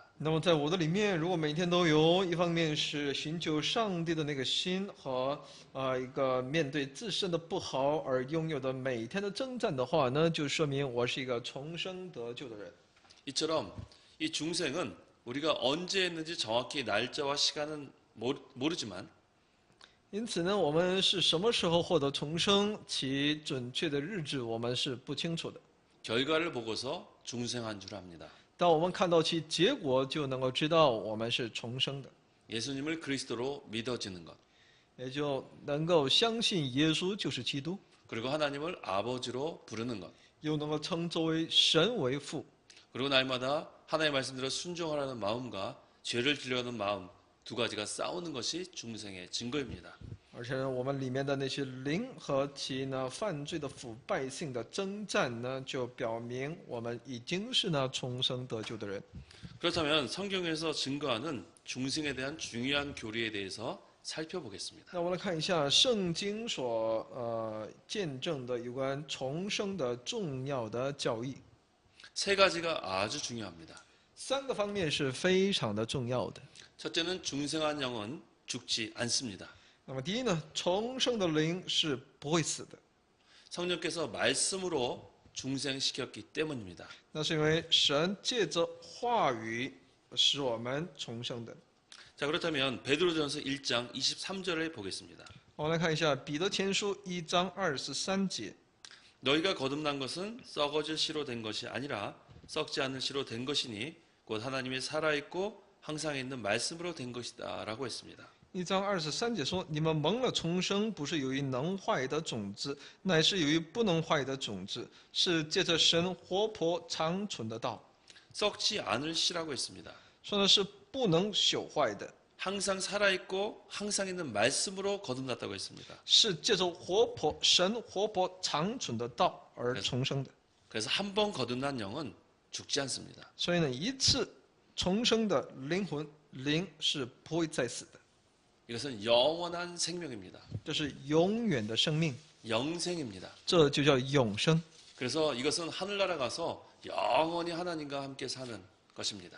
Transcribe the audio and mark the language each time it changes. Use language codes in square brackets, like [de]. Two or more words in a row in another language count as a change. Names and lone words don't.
[zh] 那么在我的里面，如果每天都有一方面是寻求上帝的那个心和一个面对自身的不好而拥有的每天的征战的话呢，就说明我是一个重生得救的人。 [ko] 이처럼 이 중생은 우리가 언제 했는지 정확히 날짜와 시간은 모르지만 [zh] 因此呢，我们是什么时候获得重生，其准确的日子我们是不清楚的。 [ko] 결과를 보고서 중생한 줄 압니다. [zh] 当我们看到其结果，就能够知道我们是重生的， [ko] 예수님을 그리스도로 믿어지는 것 [zh] 也就能够相信耶稣就是基督， [ko] 그리고 하나님을 아버지로 부르는 것 [zh] 又能够称作为神为父， [ko] 그리고 날마다 하나님의 말씀대로 순종하라는 마음과 죄를 지려는 마음 두 가지가 싸우는 것이 중생의 증거입니다. [zh] 而且呢，我们里面的那些灵和其呢犯罪的腐败性的征战呢，就表明我们已经是那重生得救的人。 [ko] 그렇다면 성경에서 증거하는 중생에 대한 중요한 교리에 대해서 살펴보겠습니다. [zh] 那我们来看一下圣经所见证的有关重生的重要的教义。 [ko] 세 가지가 아주 중요합니다. [zh] 3 个方面是非常的重要的。 [ko] 첫째는 중생한 영은 죽지 않습니다. [zh] 那么第一呢，重生的灵是不会死的， [ko] 성령께서 말씀으로 중생시켰기 때문입니다. [zh] 那是因为神借着话语使我们重生的。 [ko] 자, 그렇다면 베드로전서 1장 23절을 보겠습니다. [zh] 我们来看一下彼得前书1章23节。 [ko] 너희가 거듭난 것은 썩어질 씨로 된 것이 아니라 썩지 않을 씨로 된 것이니 곧 하나님이 살아있고 항상 있는 말씀으로 된 것이다 라고 했습니다. [zh] 1 章23节说：“你们蒙了重生，不是由于能坏的种子，乃是由于不能坏的种子，是借着神活泼长存的道。 [ko] 썩지 않을 씨라고 했습니다. [zh] 说的是不能朽坏的， [ko] 항상 살아있고 항상 있는 말씀으로 거듭났다고 했습니다. [zh] 是借着神活泼长存的道而重生的。 [ko] 그래서 한 번 거듭난 영은 죽지 않습니다. [zh] 所以呢，一次重生的灵是不会再死的， [ko] 이것은 영원한 생명입니다. [zh] 这是永远的生命， [ko] 영생입니다. [zh] 这就叫永生。 [ko] 그래서 이것은 하늘나라 가서 영원히 하나님과 함께 사는 것입니다.